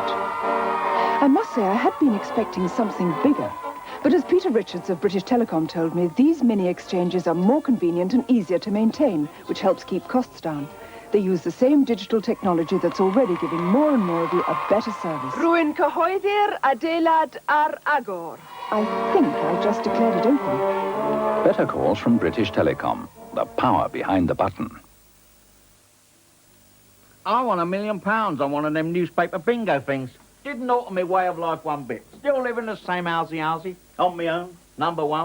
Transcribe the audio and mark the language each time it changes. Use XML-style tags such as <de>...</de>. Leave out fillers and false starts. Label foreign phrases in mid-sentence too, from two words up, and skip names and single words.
<en>I must say I had been expecting something bigger. But as Peter Richards of British Telecom told me, these mini exchanges are more convenient and easier to maintain, which helps keep costs down. They use the same digital technology that's already giving more and more of you a better service.</en> <cy>Rwy'n cyhoeddi'r adeilad ar agor.</cy> <en>I think I just declared it open. Better calls from British Telecom. The power behind the button. I won £1 million on one of them newspaper bingo things. Didn't alter my way of life one bit. Still living in the same housey, on my own, #1.</en>